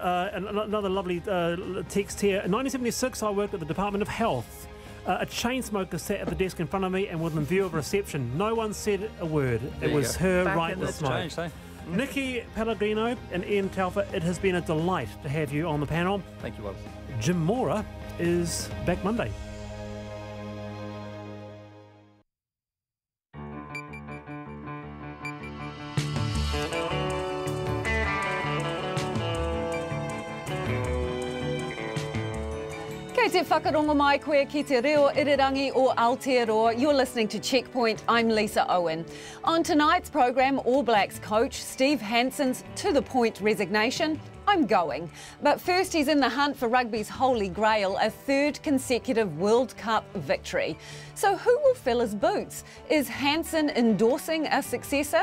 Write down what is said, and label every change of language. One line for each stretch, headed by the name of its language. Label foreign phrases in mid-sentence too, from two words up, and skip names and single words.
English: And another lovely text here. In 1976, I worked at the Department of Health. A chain smoker sat at the desk in front of me and within view of reception. No one said a word. It was her right in the smoke. Changed, eh? Nikki Pellegrino and Ian Telfer, it has been a delight to have you on the panel. Thank you, Wallace. Jim Mora is back Monday.
Māori: Kei te whakarongo mai koe ki te reo irirangi o Aotearoa.
English: You're listening to Checkpoint. I'm Lisa Owen. On tonight's programme, All Blacks coach Steve Hansen's to-the-point resignation. I'm going. But first, he's in the hunt for rugby's holy grail, a third consecutive World Cup victory. So who will fill his boots? Is Hansen endorsing a successor?